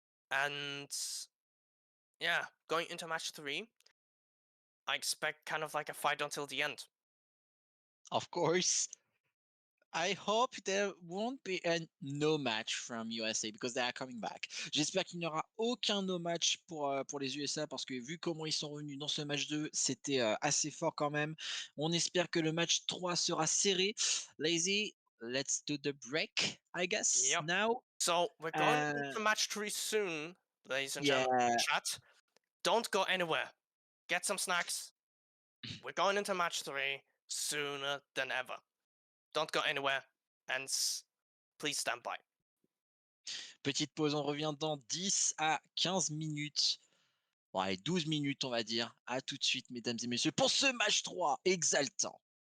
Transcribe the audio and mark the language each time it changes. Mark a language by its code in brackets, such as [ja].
[en] And yeah, going into match 3, I expect kind of like a fight until the end. Of course. I hope there won't be a no match from USA because they are coming back. [fr] J'espère qu'il n'y aura aucun no match pour les USA parce que vu comment ils sont revenus dans ce match 2, c'était assez fort quand même. On espère que le match 3 sera serré. [en] Lazy, let's do the break, I guess, Yep. now. So we're going Uh, into match 3 soon, ladies and yeah, gentlemen. Chat, don't go anywhere. Get some snacks. We're going into match 3 sooner than ever. Don't go anywhere, and please stand by. [fr] petite pause, on revient dans 10 à 15 minutes. Bon, allez, 12 minutes, on va dire. À tout de suite, mesdames et messieurs, pour ce match 3 exaltant.